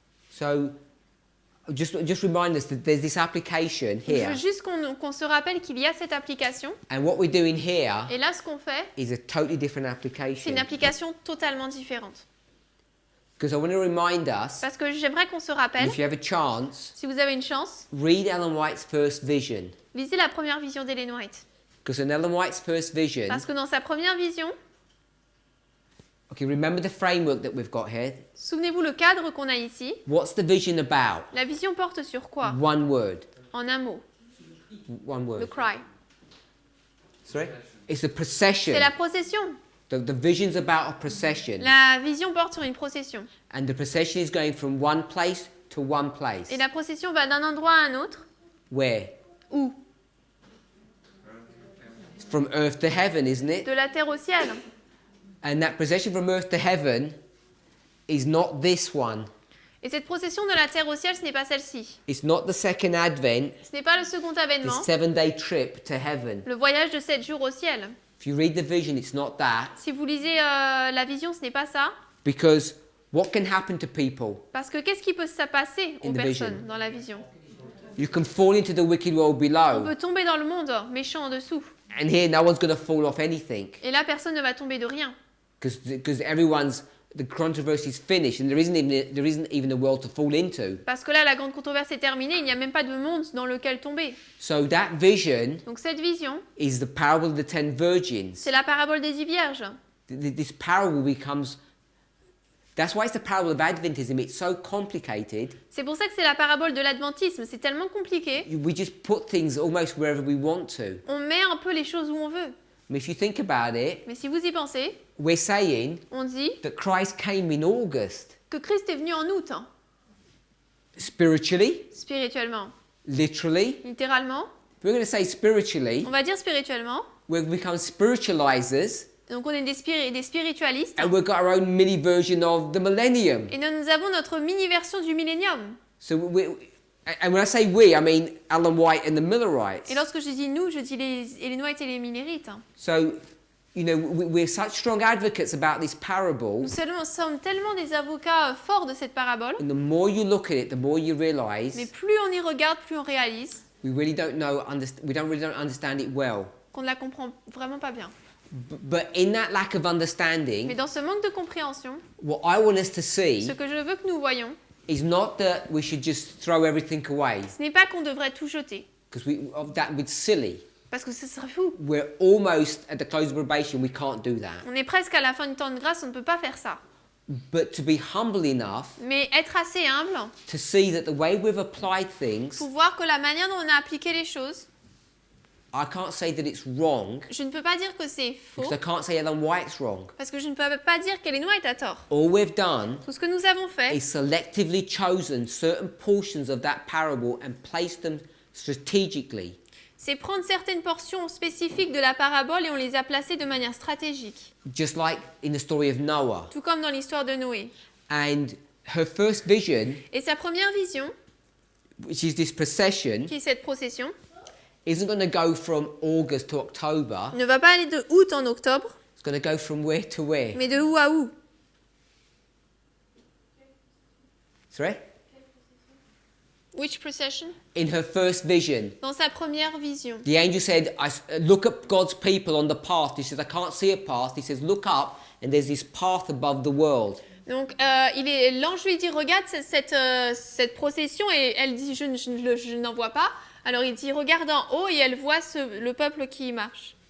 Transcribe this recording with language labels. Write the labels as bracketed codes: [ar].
[en] So just remind us that there's this application [fr] Je [en] here. [fr] veux juste qu'on se rappelle qu'il y a cette application. [en] And what we're doing here [fr] Et là, ce qu'on fait, [en] is a totally different [fr] c'est [en] application. [fr] une application totalement différente. [en] Because I want to remind us, [fr] Parce que j'aimerais qu'on se rappelle, [en] if you have a chance, [fr] si vous avez une chance, [en] read Ellen White's first vision. [fr] lisez la première vision d'Ellen White. [en] Because in Ellen White's first vision, [fr] Parce que dans sa première vision, [en] okay, remember the framework that we've got here. [fr] souvenez-vous le cadre qu'on a ici. [en] What's the vision about? [fr] La vision porte sur quoi? [en] One word. [fr] En un mot, [en] One word. cry. Sorry? It's a procession. [fr] C'est la procession. [en] The vision's about a procession. [fr] La vision porte sur une procession. [en] And the procession is going from one place to one place. [fr] Et la procession va d'un endroit à un autre. [en] Where? [fr] Où? [en] It's from earth to heaven, isn't it? [fr] De la terre au ciel. [en] And that procession from earth to heaven is not this one. [fr] Et cette procession de la terre au ciel, ce n'est pas celle-ci. [en] It's not the second advent, [fr] Ce n'est pas le second avènement, [en] this 7-day trip to heaven. [fr] le voyage de 7 jours au ciel. [en] If you read the vision, it's not that. [fr] Si vous lisez la vision, ce n'est pas ça. [en] Because what can happen to people? [fr] Parce que qu'est-ce qui peut se passer aux [en] In the [fr] personnes [en] vision. [fr] dans la vision? [en] You can fall into the wicked world [fr] On [en] below. [fr] peut tomber dans le monde méchant en dessous. [en] And here, no one's going to fall off anything. [fr] Et là, personne ne va tomber de rien. [en] Because the controversy's finished and there isn't even a world to fall into. [fr] Parce que là, la grande controverse est terminée, il n'y a même pas de monde dans lequel tomber. [en] So that vision [fr] Donc cette vision, [en] is the parable of the 10 virgins. [fr] c'est la parabole des 10 vierges. [en] This parable becomes... That's why it's the parable of Adventism. It's so complicated. [fr] C'est pour ça que c'est la parabole de l'adventisme. C'est tellement compliqué. [en] We just put things almost wherever we want to. [fr] On met un peu les choses où on veut. [en] And if you think about it, [fr] Mais si vous y pensez, [en] we're saying [fr] on dit [en] that Christ came in August. [fr] que Christ est venu en août, hein, [en] Spiritually, [fr] spirituellement. [en] literally. [fr] Littéralement, [en] We're going to say spiritually. [fr] on va dire spirituellement. [en] We've become spiritualizers. [fr] Donc on est des spiritualistes. [en] And we've got our own mini version of the millennium. [fr] Et nous avons notre mini-version du millénium. [en] So and when I say we, I mean Ellen White and the Millerites. [fr] Et lorsque je dis nous, je dis les Ellen White et les Millerites. [en] So, we're such strong advocates about this parable. [fr] Nous sommes tellement des avocats forts de cette parabole. [en] And the more you look at it, the more you realize [fr] Mais plus on y regarde, plus on réalise [en] we don't really understand it well. [fr] qu'on ne la comprend vraiment pas bien. [en] But in that lack of understanding, [fr] Mais dans ce manque de compréhension, [en] what I want us to see [fr] ce que je veux que nous voyons, [en] is not that we should just throw everything away, [fr] ce n'est pas qu'on devrait tout jeter, [en] because that would be silly. [fr] parce que ce serait fou. [en] We're almost at the close of probation. We can't do that. [fr] On est presque à la fin du temps de grâce, on ne peut pas faire ça. [en] But to be humble enough [fr] Mais être assez humble [en] to see that the way we've applied things, [fr] pour voir que la manière dont on a appliqué les choses, [en] I can't say that it's wrong, [fr] je ne peux pas dire que c'est faux, [en] because I can't say Ellen White's wrong. [fr] parce que je ne peux pas dire qu'Ellen White a tort. [en] All we've done [fr] Tout ce que nous avons fait, [en] is selectively chosen certain portions of that parable and placed them strategically. [fr] c'est prendre certaines portions spécifiques de la parabole et on les a placées de manière stratégique. [en] Just like in the story of Noah. [fr] Tout comme dans l'histoire de Noé. [en] And her first vision [fr] Et sa première vision, [en] which is this procession, [fr] qui est cette procession, [en] isn't going to go from August to October. [fr] ne va pas aller de août en octobre, [en] It's going to go from where to where? [fr] mais de où à où? [en] Sorry? Which procession? In her first vision, [fr] Dans sa première vision. [en] the angel said, look at God's people on the path. He says, I can't see a path. He says, look up, and there's this path above the world. [fr] Donc, l'ange lui dit, regarde cette procession, et elle dit, je n'en vois pas. Alors il dit, regarde en haut, et elle voit le peuple qui marche.